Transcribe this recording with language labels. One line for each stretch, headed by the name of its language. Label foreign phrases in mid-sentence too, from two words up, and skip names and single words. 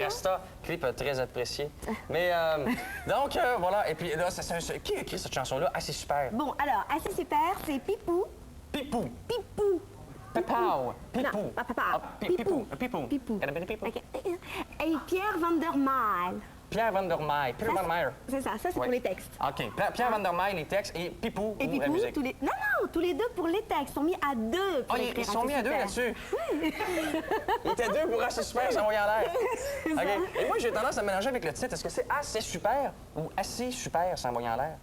French: rastas, clip très apprécié. Mais, donc, voilà. Et puis là, qui a écrit cette chanson-là? Ah, c'est super. Bon, alors, assez super, c'est Pipou. Pipou. Pipou. Pipou. Pipou. Non, pas papa. Ah, Pipou. Pipou. Pipou. Elle appelle Pipou. Ok. Et Pierre Van der Maal. Pierre Van der Meij. Pierre Van der Meij. C'est ça, c'est Ouais. pour les textes. OK. Pierre Van der Meij, les textes, et Pipou, Et ou la Pipou, musique. tous les... Non, tous les deux pour les textes. Ils sont mis à deux pour Ah, écrire ils sont Assez mis à deux super. là-dessus? Ils étaient deux pour Assez super, ça envoyé en l'air. OK. Et moi, j'ai tendance à me mélanger avec le titre. Est-ce que c'est Assez super ou Assez super, ça envoyé en l'air?